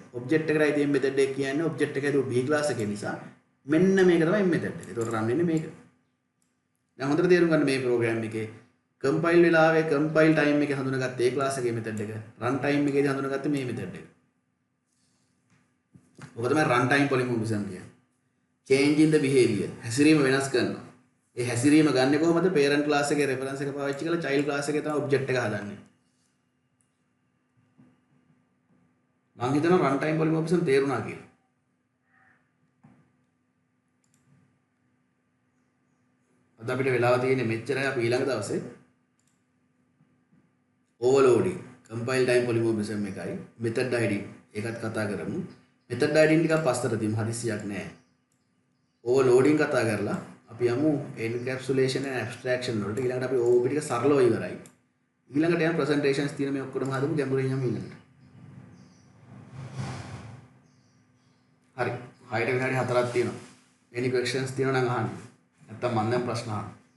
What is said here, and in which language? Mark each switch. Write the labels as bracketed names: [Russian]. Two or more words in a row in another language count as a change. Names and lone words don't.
[Sinhala] ඔබ්ජෙක්ට් එකට අයිති M method එක කියන්නේ ඔබ්ජෙක්ට් එක හැදුව B class එකේ නිසා මෙන්න මේක තමයි M method එක. එතකොට රන් වෙන්නේ මේක. දැන් හොඳට තේරුම් ගන්න මේ ප්‍රෝග්‍රෑම් එකේ කම්පයිල් වෙලාවේ [English] compile time [Sinhala] එකේ හඳුනාගත්ත A class එකේ method එක. රන් ටයිම් එකේදී හඳුනාගත්ත මේ method එක. ඔක තමයි [English] run time polymorphism [Sinhala] කියන්නේ. [English] change in the behavior. [Sinhala] හැසිරීම වෙනස් කරනවා. ඒ හැසිරීම ගන්න කොහොමද? [English] parent class [Sinhala] එකේ reference එක පාවිච්චි කරලා [English] child class [Sinhala] එකේ තමයි object එක හදන්නේ. මම හිතනවා [English] run time polymorphism [Sinhala] තේරුණා කියලා. අද අපිට වෙලාව තියෙන්නේ මෙච්චරයි. අපි ඊළඟ දවසේ [English] overloading compile time polymorphism [Sinhala] එකයි [English] method id [Sinhala] ඒකත් කතා කරමු. [English] method id [Sinhala] ටිකක් පස්සට තියමු. හදිස්සියක් නැහැ. overloading කතා කරලා අපි යමු [English] encapsulation and abstraction [Sinhala] වලට. ඊළඟට අපි OOP ටික සරලව ඉවරයි. ඊළඟට යම් presentations තියෙන මේ ඔක්කොම හදමු. ගැඹුරින් යමු ඊළඟට. හරි. 6ට විනාඩි 4ක් තියෙනවා. [English] any questions [Sinhala] තියෙනවා නම් අහන්න. නැත්තම් මම දැන් ප්‍රශ්න අහන්න.